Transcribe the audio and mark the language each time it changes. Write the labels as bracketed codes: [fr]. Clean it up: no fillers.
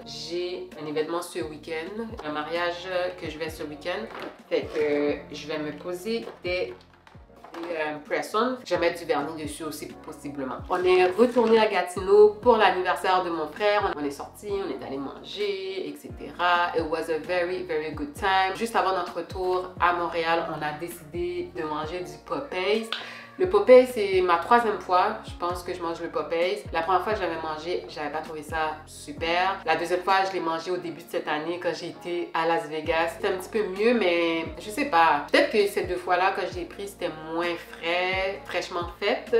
[fr] J'ai un événement ce week-end, un mariage que je vais ce week-end. Fait que je vais me poser des press-on. Je vais mettre du vernis dessus aussi possiblement. On est retourné à Gatineau pour l'anniversaire de mon frère. On est sorti, on est allé manger, etc. [en] It was a very, very good time. [fr] Juste avant notre retour à Montréal, on a décidé de manger du Popeyes. Le Popeyes, c'est ma 3e fois, je pense que je mange le Popeyes. La première fois que je l'avais mangé, j'avais pas trouvé ça super. La 2e fois, je l'ai mangé au début de cette année quand j'ai été à Las Vegas. C'était un petit peu mieux, mais je sais pas. Peut-être que ces 2 fois-là, quand j'ai pris, c'était moins fraîchement fait.